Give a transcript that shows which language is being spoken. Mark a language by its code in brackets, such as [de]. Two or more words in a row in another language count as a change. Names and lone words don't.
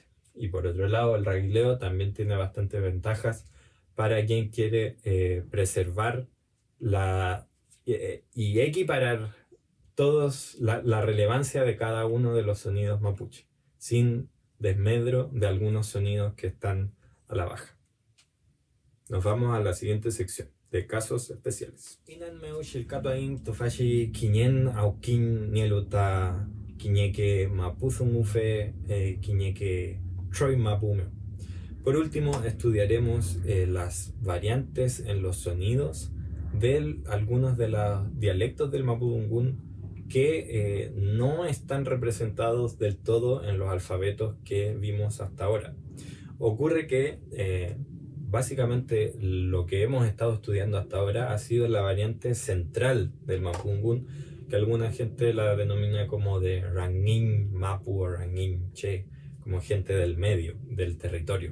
[es] Y por otro lado, el raguileo también tiene bastantes ventajas para quien quiere preservar y equiparar la relevancia de cada uno de los sonidos mapuche, sin desmedro de algunos sonidos que están a la baja. Nos vamos a la siguiente sección de casos especiales. [arn] Inanmeu shilkatoin tofashi kinyen aukin nieluta kiñeque mapuzungufe kiñeque troy mapumeo. [es] Por último, estudiaremos las variantes en los sonidos de algunos de los dialectos del mapudungún que no están representados del todo en los alfabetos que vimos hasta ahora. Ocurre que básicamente lo que hemos estado estudiando hasta ahora ha sido la variante central del mapudungún, que alguna gente la denomina como de Rangin Mapu o Rangin Che, como gente del medio, del territorio.